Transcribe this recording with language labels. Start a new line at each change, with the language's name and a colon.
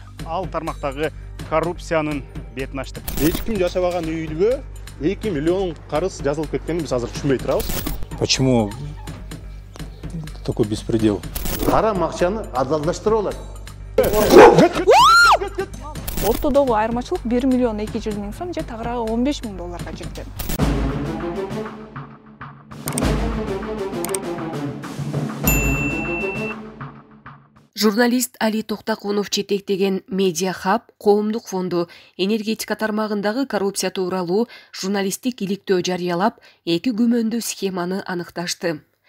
Kyrgyz: ал тармактагы коррупциянын бетин ачтык. Эч ким жашабаган үйлгө 2 миллион карыз жазылып кеткенин биз азыр түшүнбөй турабыз.
Russian: Почему такой беспредел?
Kyrgyz: Харам акчаны адалдаштырып алат. Ортодогу айырмачылык 1 миллион 200 миң сом же тагыраагы 15 миң долларга жеткен. Журналист Али Токтакунов жетектеген Медиа Хаб коомдук фонду энергетика тармагындагы коррупция тууралуу журналисттик иликтөө жарыялап, 2 күмөндүү схеманы аныкташты.